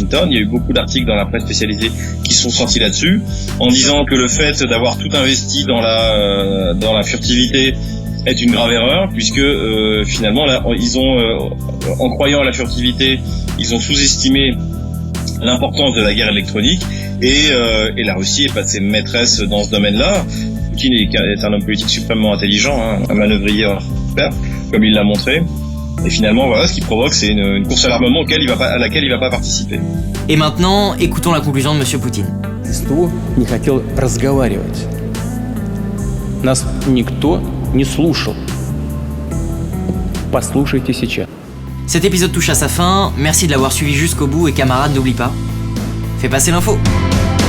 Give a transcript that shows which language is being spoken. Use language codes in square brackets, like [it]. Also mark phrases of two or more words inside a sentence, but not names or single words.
[fr] Il y a eu beaucoup d'articles dans la presse spécialisée qui sont sortis là-dessus, en disant que le fait d'avoir tout investi dans la furtivité est une grave erreur, puisque finalement, là, en croyant à la furtivité, ils ont sous-estimé l'importance de la guerre électronique, et la Russie est passée maîtresse dans ce domaine-là. Poutine est un homme politique suprêmement intelligent, un manœuvrier hors pair, comme il l'a montré. Et finalement, voilà, ce qui provoque, c'est une course à l'armement à laquelle il va pas participer. Et maintenant, écoutons la conclusion de M. Poutine. [ru] не хотел разговаривать. Нас никто не слушал. Послушайте сейчас. [fr] Cet épisode touche à sa fin, merci de l'avoir suivi jusqu'au bout et camarades, n'oublie pas, fais passer l'info.